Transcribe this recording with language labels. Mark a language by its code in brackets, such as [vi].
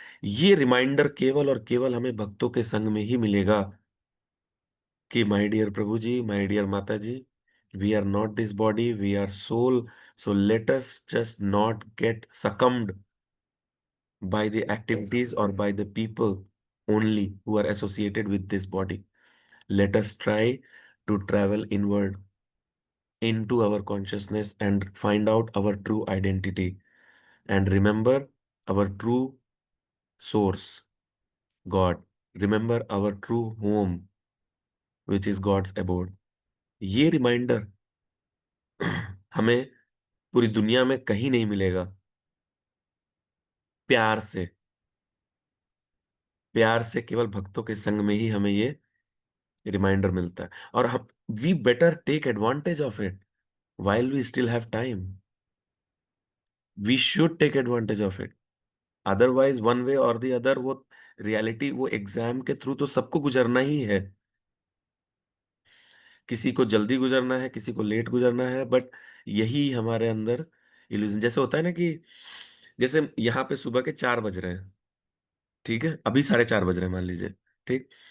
[hi] ये रिमाइंडर केवल और केवल हमें भक्तों के संग में ही मिलेगा कि [en] My dear Prabhu ji, my dear Mata ji, we are not this body, we are soul, so let us just not get succumbed by the activities or by the people only who are associated with this body. Let us try to travel inward into our consciousness and find out our true identity and remember our true source, God. Remember our true home, which is God's abode. [hi] ये reminder हमें पूरी दुनिया में कहीं नहीं मिलेगा। प्यार से, प्यार से केवल भक्तों के संग में ही हमें ये रिमाइंडर मिलता है। और हम, [en] We better take advantage of it while we still have time. We should take advantage of it. Otherwise, one way or the other, [hi] वो रियलिटी, वो एग्जाम के थ्रू तो सबको गुजरना ही है। किसी को जल्दी गुजरना है, किसी को लेट गुजरना है, बट यही हमारे अंदर इल्यूजन, जैसे होता है ना कि जैसे यहाँ पे सुबह के 4 बज रहे हैं, ठीक है, अभी 4:30 बज रहे हैं मान लीजिए, ठीक।